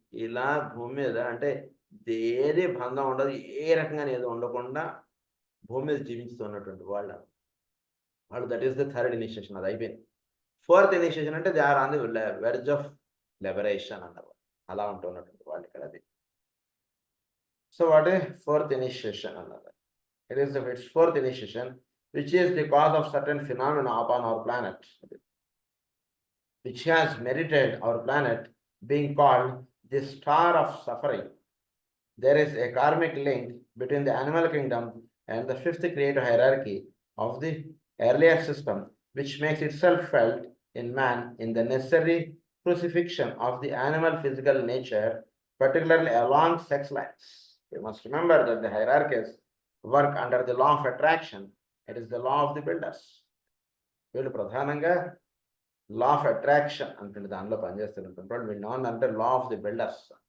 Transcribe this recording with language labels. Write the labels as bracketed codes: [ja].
[te] ఇలా భూమి మీద అంటే ఏది బంధం ఉండదు, ఏ రకంగా ఏదో ఉండకుండా భూమి మీద జీవిస్తున్నటువంటి వాళ్ళు [en] That is the 3rd initiation. [te] అది అయిపోయింది. 4th ఇనిషియేషన్ అంటే [en] they are on the verge of liberation [te] అన్నారు, అలా ఉంటున్నటువంటి వాళ్ళు ఇక్కడ. [en] అది so what a 4th initiation అన్నారు. It is its 4th initiation, which is the cause of certain phenomena upon our planet, which has merited our planet being called the star of suffering. There is a karmic link between the animal kingdom and the 5th creative hierarchy of the earlier system, which makes itself felt in man in the necessary crucifixion of the animal physical nature, particularly along sex lines. You must remember that the hierarchies work under the law of attraction. It is the law of the builders. [te] వీళ్ళు ప్రధానంగా law of attraction అంటే దానిలో పనిచేస్తున్నటువంటి వాళ్ళు వీళ్ళు అంటే [en] Law of the builders.